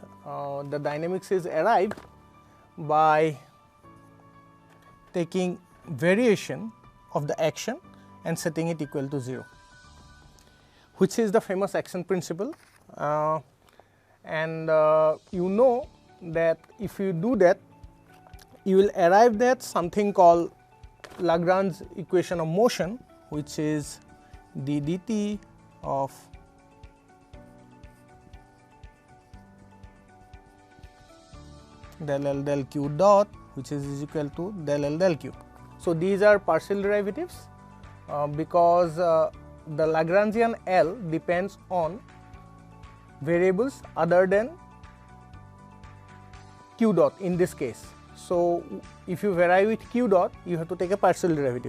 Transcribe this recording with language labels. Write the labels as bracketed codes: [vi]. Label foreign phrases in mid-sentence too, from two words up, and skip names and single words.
[en] The dynamics is arrived by taking variation of the action and setting it equal to 0, which is the famous action principle, and you know that if you do that, you will arrive at something called Lagrange equation of motion, which is d dt of del L del Q dot, which is equal to del L del Q. So these are partial derivatives because the Lagrangian L depends on variables other than Q dot in this case. So if you vary with Q dot, you have to take a partial derivative.